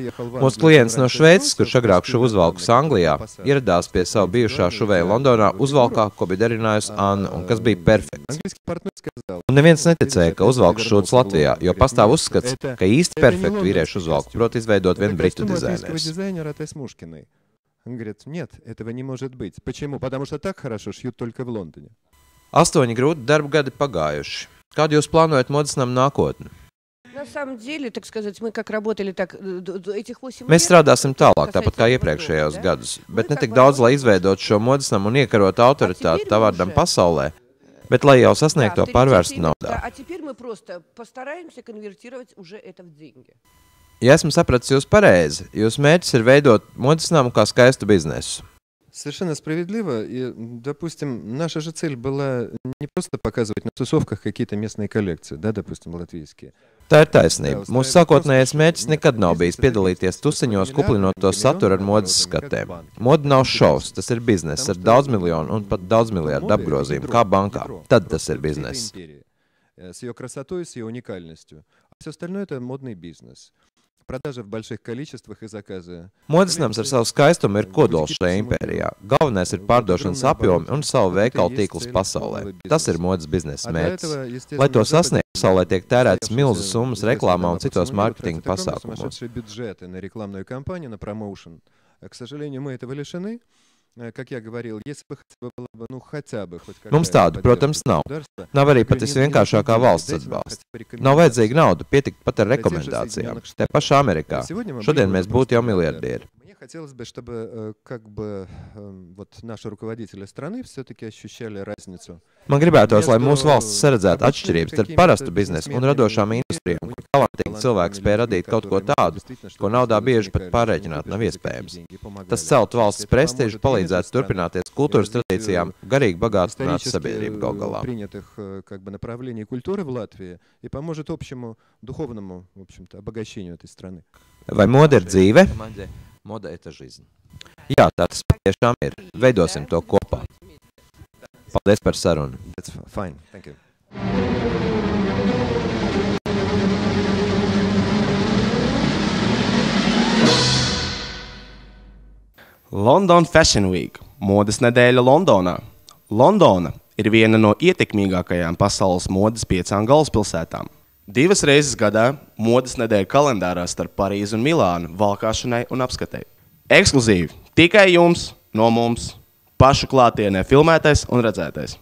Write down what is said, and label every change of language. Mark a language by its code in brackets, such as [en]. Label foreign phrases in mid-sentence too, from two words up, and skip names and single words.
[lv] Mūsu klients no Šveices, kurš agrāk šuvu uzvalkus Anglijā, ieradās pie savu bijušā šuvēja Londonā uzvalkā, ko bija darinājusi Anna, un kas bija perfekts. Un neviens neticēja, ka uzvalks šūtas Latvijā, jo pastāv uzskats, ka īsti perfektu vīriešu uzvalku prot izveidot vien britu dizaineris. [ru] Он говорит, нет, этого не может быть. Почему? Потому что так хорошо шьют только в Лондоне. [lv] 8 grūti darba gadi pagājuši. Kādu jūs plānojat modesnam nākotni? [ru] На самом деле, так сказать, мы как работали, так этих 8 лет... [lv] Mēs strādāsim tālāk, tāpat kā iepriekšējos gadus, bet ne tik daudz, lai izveidot šo modesnam un iekarot autoritāti tā vārdam pasaulē, bet lai jau sasniegto pārvērstu naudā. [ru] А теперь мы просто постараемся конвертировать уже это в деньги. [lv] Ja esmu sapratis jūs pareizi, jūsu mērķis ir veidot modesnamu kā skaistu biznesu. [ru] Совершенно справедливо. И, допустим, наша же цель была не просто показывать на тусовках какие-то местные коллекции, да, допустим, латвийские. [lv] Tā ir taisnība. Mūsu sākotnējais mērķis nekad nav bijis piedalīties tusiņos, kuplinot to saturu ar modes skatēm. Moda nav šovs, tas ir bizness ar daudz miljonu un pat daudz miljardu apgrozījumu, kā bankā. Tad tas ir bizness. [ru] С ее красотой, с ее уникальностью. А все остальное это модный бизнес. Продажи в больших количествах и заказы. [lv] Modesnams ar savu skaistumu ir kodols šajā impērijā. Galvenais ir pārdošanas apjomi un savu veikalu tīklus pasaulē. Tas ir modes biznesa mērķis. Lai to sasniegtu, pasaulē tiek tērētas milzu summas reklāmā un citos mārketinga pasākumos. [ru] К сожалению, мы этого лишены. Как я говорил, если бы было, ну, хотя бы хоть какая-то... [lv] Mums tādu, protams, nav. Nav arī pat visvienkāršākā valsts atbalsta. Nav vajadzīga nauda, pietikt pat ar rekomendācijām. Te pašā Amerikā. Šodien mēs būtu jau miljardieri. [ru] Хотелось бы, чтобы как бы вот наши руководители страны все-таки ощущали разницу. [lv] Man gribētos, lai mūsu valsts saredzētu atšķirības starp parastu biznesu un radošām industrijām, kur talantīgi cilvēki spēj radīt kaut ko tādu, ko naudā bieži pat pārreikināt nav iespējams. Tas celtu valsts prestižu, palīdzētu turpināties kultūras tradīcijām, garīgi bagātināt sabiedrību gal galā. [ru] Принятых как бы направлений культуры в Латвии и поможет общему духовному, в общем-то, обогащению этой страны. [lv] Vai moda ir dzīve? Moda ir жизнь. Jā, tā tas patiešām ir. Veidosim to kopā. Paldies par sarunu. [en] That's fine. Thank you. [lv] London Fashion Week – modes nedēļa Londonā. Londona ir viena no ietekmīgākajām pasaules modes 5 galvaspilsētām. 2 reizes gadā modes nedēļa kalendārā starp Parīzi un Milānu valkāšanai un apskatei. Ekskluzīvi tikai jums, no mums, pašu klātienē filmētais un redzētais.